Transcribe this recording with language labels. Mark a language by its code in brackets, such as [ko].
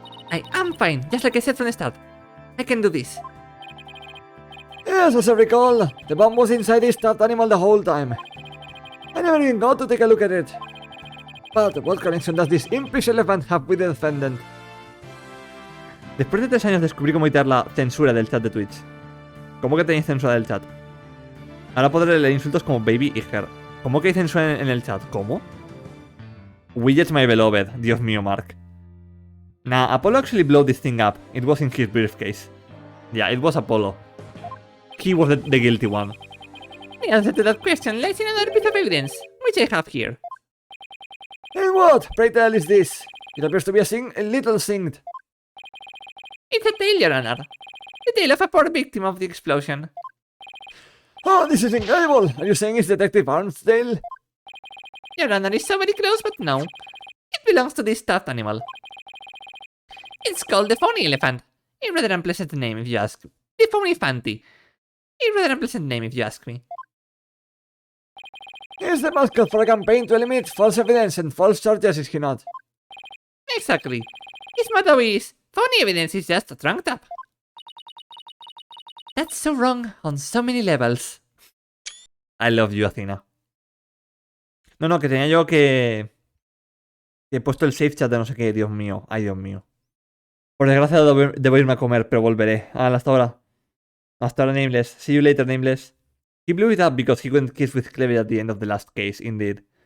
[en] I am fine, just like I said from the start. I can do this. Yes, as I recall, the bomb was inside the stuffed animal the whole time. I never even got to take a look at it. But what connection does this impish elephant have with the defendant? [es] Después de 3 años descubrí cómo quitar la censura del chat de Twitch. ¿Cómo que tenéis censura del chat? Ahora podré leer insultos como baby y her. ¿Cómo que hay censura en el chat? ¿Cómo? [en] Widgets my beloved. [es] Dios mío, Mark. [en] Nah, Apollo actually blew this thing up. It was in his briefcase. Yeah, it was Apollo. He was the guilty one. The answer to that question lies in another piece of evidence, which I have here. And what, pray tell, is this? It appears to be a little singed. It's a tale, Your Honor. The tale of a poor victim of the explosion. Oh, this is incredible! Are you saying it's Detective Arm's tale? Your Honor is so very close, but no. It belongs to this stuffed animal. It's called the Phony Elephant. A rather unpleasant name if you ask. The Phony Fanty. A rather unpleasant name if you ask me. He's the mascot for a campaign to eliminate false evidence and false charges, is he not? Exactly. His motto is, phony evidence is just trunked up. That's so wrong on so many levels. I love you, Athena. [es] No, que tenía yo que he puesto el save chat de no sé qué, Dios mío. Ay, Dios mío. Por desgracia debo irme a comer, pero volveré. Hasta ahora. Hasta ahora, Nameless. [en] See you later, Nameless. He blew it up because he went kiss with Clever at the end of the last case, indeed.